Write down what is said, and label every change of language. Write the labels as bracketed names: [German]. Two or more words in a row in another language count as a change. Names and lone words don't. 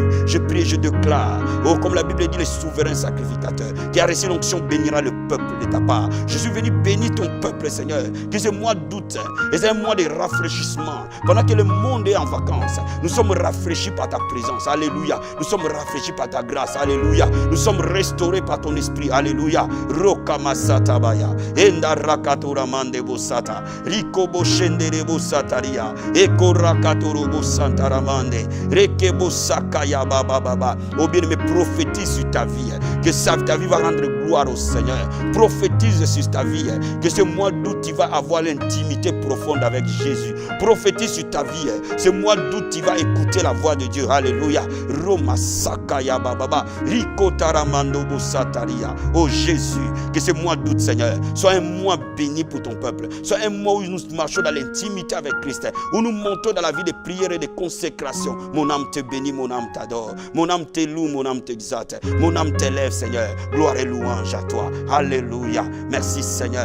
[French] Je prie et je déclare, oh, comme la Bible dit, le souverain sacrificateur qui a reçu l'onction bénira le peuple de ta part. Je suis venu bénir ton peuple, Seigneur, que ce mois d'août est un mois de rafraîchissement. Pendant que le monde est en vacances, nous sommes rafraîchis par ta présence. Alléluia. Nous sommes rafraîchis par ta grâce. Alléluia. Nous sommes restaurés par ton esprit. Alléluia. Rokamasata baya. Enda rakatora mande bosata. Rikobo shendere bosataria. Eko rakatoro bosantaramande. Rekebo sakaya baba baba. Oh bien-aimé, prophétise sur ta vie. Que ta vie va rendre gloire au Seigneur. Prophétise sur ta vie. Que ce mois d'août, tu vas avoir l'intimité profonde avec Jésus. Prophétise sur ta vie. Ce mois d'août, tu vas écouter la voix de Dieu. Alléluia. Roma sakaya bababa. Riko taramando bosataria. Oh Jésus, que ce mois d'août, Seigneur, soit un mois béni pour ton peuple. Soit un mois où nous marchons dans l'intimité avec Christ. Où nous montons dans la vie de prière et de consécration. Mon âme te bénit, mon âme t'adore. Mon âme te loue, mon âme t'exalte. Mon âme t'élève, Seigneur. Gloire et louange à toi. Alléluia. Merci Seigneur.